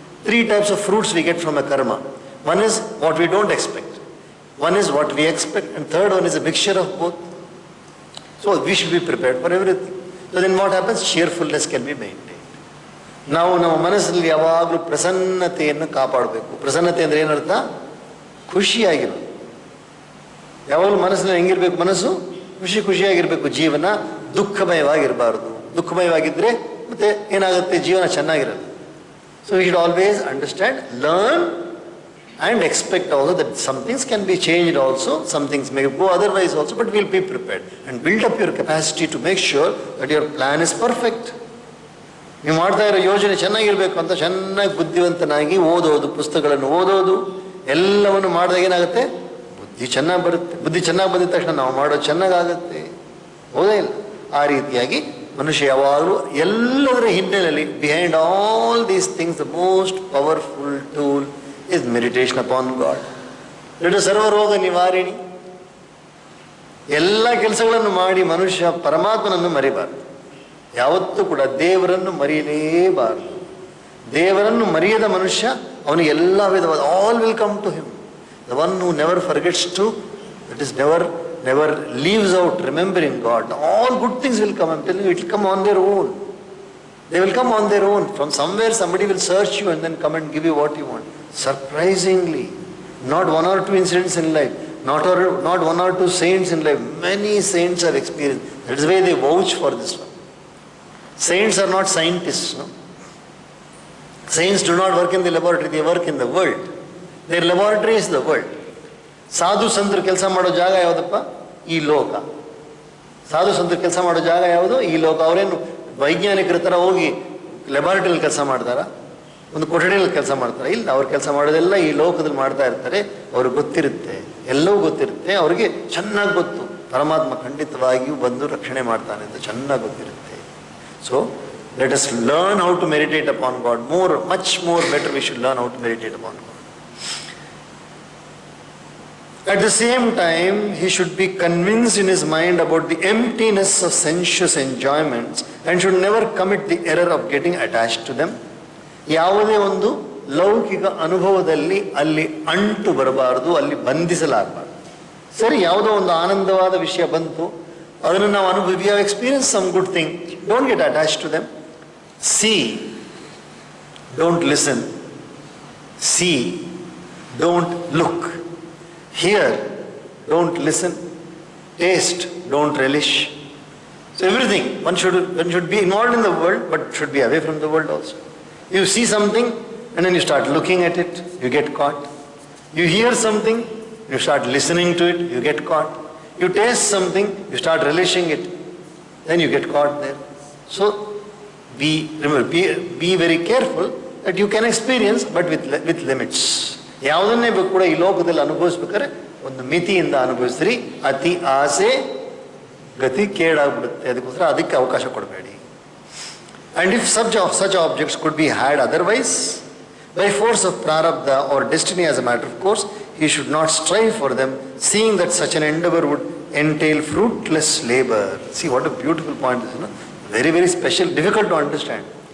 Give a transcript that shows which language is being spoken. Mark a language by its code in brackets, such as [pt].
[en] 3 types of fruits we get from a karma. One is what we don't expect, one is what we expect, and third one is a mixture of both. So we should be prepared for everything. So then what happens? Cheerfulness can be maintained. [kn] ನಾವು ನಮ್ಮ ಮನಸ್ಸಲ್ಲಿ ಯಾವಾಗಲೂ ಪ್ರಸನ್ನತೆಯನ್ನು ಕಾಪಾಡಬೇಕು. ಪ್ರಸನ್ನತೆ ಅಂದರೆ ಏನರ್ಥ? ಖುಷಿಯಾಗಿರೋದು. ಯಾವಾಗಲೂ ಮನಸ್ಸಿನಲ್ಲಿ ಹೆಂಗಿರ್ಬೇಕು? ಮನಸ್ಸು ಖುಷಿಯಾಗಿರ್ಬೇಕು. ಜೀವನ ದುಃಖಮಯವಾಗಿರಬಾರ್ದು. ದುಃಖಮಯವಾಗಿದ್ದರೆ ಮತ್ತೆ ಏನಾಗುತ್ತೆ? ಜೀವನ ಚೆನ್ನಾಗಿರೋದು. [en] So we should always understand, learn and expect also that some things can be changed also, some things may go otherwise also, but we'll be prepared and build up your capacity to make sure that your plan is perfect. [kn] ನೀವು ಮಾಡ್ತಾ ಇರೋ ಯೋಜನೆ ಚೆನ್ನಾಗಿರ್ಬೇಕು ಅಂತ ಚೆನ್ನಾಗಿ ಬುದ್ಧಿವಂತನಾಗಿ ಓದೋದು, ಪುಸ್ತಕಗಳನ್ನು ಓದೋದು, ಎಲ್ಲವನ್ನು ಮಾಡಿದಾಗ ಏನಾಗುತ್ತೆ? ಬುದ್ಧಿ ಚೆನ್ನಾಗಿ ಬರುತ್ತೆ. ಬುದ್ಧಿ ಚೆನ್ನಾಗಿ ಬಂದಿದ ತಕ್ಷಣ ನಾವು ಮಾಡೋದು ಚೆನ್ನಾಗಾಗುತ್ತೆ. ಹೌದೇ ಇಲ್ಲ? ಆ ರೀತಿಯಾಗಿ ಮನುಷ್ಯ ಯಾವಾಗಲೂ ಎಲ್ಲದರ ಹಿನ್ನೆಲೆಯಲ್ಲಿ, [en] Behind all these things, the most powerful tool is meditation upon God. [kn] ಎರಡು ಸರ್ವರೋಗ ನಿವಾರಣಿ. ಎಲ್ಲ ಕೆಲಸಗಳನ್ನು ಮಾಡಿ ಮನುಷ್ಯ ಪರಮಾತ್ಮನನ್ನು ಮರಿಬಾರದು. ಯಾವತ್ತೂ ಕೂಡ ದೇವರನ್ನು ಮರೆಯಲೇಬಾರದು. ದೇವರನ್ನು ಮರೆಯದ ಮನುಷ್ಯ ಅವನಿಗೆ ಎಲ್ಲ ವಿಧವಾದ [en] All will come to him. The one who never forgets to, that is never leaves out remembering God, all good things will come. I'm telling you, it will come on their own. They will come on their own. From somewhere somebody will search you and then come and give you what you want. Surprisingly, not 1 or 2 incidents in life, not 1 or 2 saints in life, many saints have experienced. That is why they vouch for this one. Saints are not scientists, no? Saints do not work in the laboratory, they work in the world. Their laboratory is the world. [kn] ಸಾಧು ಸಂತರು ಕೆಲಸ ಮಾಡೋ ಜಾಗ ಯಾವುದಪ್ಪ? ಈ ಲೋಕ. ಸಾಧು ಸಂತರು ಕೆಲಸ ಮಾಡೋ ಜಾಗ ಯಾವುದು? ಈ ಲೋಕ. ಅವರೇನು ವೈಜ್ಞಾನಿಕರ ಥರ ಹೋಗಿ ಲ್ಯಾಬಾರ್ಟರಿಯಲ್ಲಿ ಕೆಲಸ ಮಾಡ್ತಾರ, ಒಂದು ಕೊಠಡಿಯಲ್ಲಿ ಕೆಲಸ ಮಾಡ್ತಾರೆ? ಇಲ್ಲ, ಅವ್ರು ಕೆಲಸ ಮಾಡೋದೆಲ್ಲ ಈ ಲೋಕದಲ್ಲಿ ಮಾಡ್ತಾ ಇರ್ತಾರೆ. ಅವ್ರಿಗೆ ಗೊತ್ತಿರುತ್ತೆ, ಎಲ್ಲವೂ ಗೊತ್ತಿರುತ್ತೆ. ಅವ್ರಿಗೆ ಚೆನ್ನಾಗಿ ಗೊತ್ತು ಪರಮಾತ್ಮ ಖಂಡಿತವಾಗಿಯೂ ಬಂದು ರಕ್ಷಣೆ ಮಾಡ್ತಾನೆ ಅಂತ ಚೆನ್ನಾಗಿ ಗೊತ್ತಿರುತ್ತೆ. [en] So let us learn how to meditate upon God. Much more better we should learn how to meditate upon God. At the same time, he should be convinced in his mind about the emptiness of sensuous enjoyments and should never commit the error of getting attached to them. [kn] ಯಾವುದೇ ಒಂದು ಲೌಕಿಕ ಅನುಭವದಲ್ಲಿ ಅಲ್ಲಿ ಅಂಟು ಬರಬಾರದು, ಅಲ್ಲಿ ಬಂಧಿಸಲಾಗಬಾರದು. ಸರಿ, ಯಾವುದೋ ಒಂದು ಆನಂದವಾದ ವಿಷಯ ಬಂತು, ಅದನ್ನು ನಾವು [en] We have experience some good thing, don't get attach to them. See, don't listen. See, don't look. Hear, don't listen. Taste, don't relish. So everything, one should be involved in the world, but should be away from the world also. You see something and then you start looking at it, you get caught. You hear something, you start listening to it, you get caught. You taste something, you start relishing it, then you get caught there. So be very careful that you can experience, but with limits. [kn] ಯಾವುದನ್ನೇ ಕೂಡ ಈ ಲೋಕದಲ್ಲಿ ಅನುಭವಿಸ್ಬೇಕಾದ್ರೆ ಒಂದು ಮಿತಿಯಿಂದ ಅನುಭವಿಸ್ರಿ. ಅತಿ ಆಸೆ ಗತಿ ಕೇಡಾಗ್ಬಿಡುತ್ತೆ, ಅದಕ್ಕೋಸ್ಕರ ಅದಕ್ಕೆ ಅವಕಾಶ ಕೊಡಬೇಡಿ. [en] And if such objects could be had otherwise, by force of prarabdha or destiny as a matter of course, he should not strive for them, seeing that such an endeavor would entail fruitless labor. See what a beautiful point this is. Very, very special, difficult to understand.